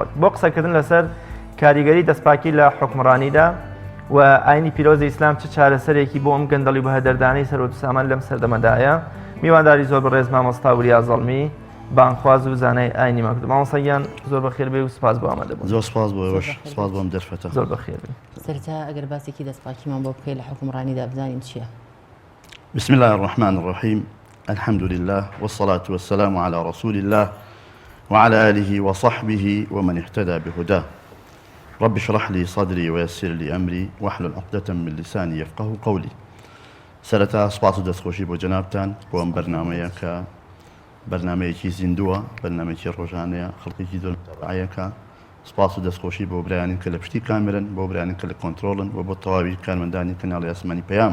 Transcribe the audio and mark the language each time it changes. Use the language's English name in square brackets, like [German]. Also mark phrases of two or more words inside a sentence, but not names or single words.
[Central Kurdish] بۆ قسەکردن لەسەر کاریگەری دەستپاکی لە حوکمڕانیدا و ئاینی پیرۆزی ئیسلام چه چارەسەرێکی بۆ ئەم گەندەڵی بە هەدەردانی سەرۆت سامان لەم سەردەمەدایە، میوانداری زۆر بەڕێز مامۆستا وریا زەڵمی بانخواز و زانای ئاینی مەکتوب. مامۆستایان زۆر بەخێر بێ و سپاس بۆ ئامادەبوون. زۆر سپاس بۆ ئێوەش، سپاس بۆم دەرفەتە. زۆر بەخێر بێ. سەرەتا ئەگەر باسێکی دەستپاکیمان بۆ بکەیت لە حوکمڕانیدا بزانین چییە؟ [Arabic] بسم الله الرحمن الرحيم، الحمد لله والصلاة والسلام على رسول الله وعلى آله وصحبه ومن اهتدى بهداه. رب اشرح لي صدري ويسر لي أمري واحلل عقدة من لساني يفقه قولي. [Central Kurdish] سەرەتا سپاس و دەستخۆشی بۆ جەنابتان بۆ ئەم بەرنامەیە کە بەرنامەیەکی زیندووە، بەرنامەیەکی ڕۆژانەیە، خەڵکێکی زۆر متابعەیەکە. سپاس و دەستخۆشی بۆ برایانین کە لە پشتی کامێرن، بۆ برایانین کە لە کۆنتڕۆڵن و بۆ تەواوی کارمەندانی کەناڵی ئاسمانی پەیام.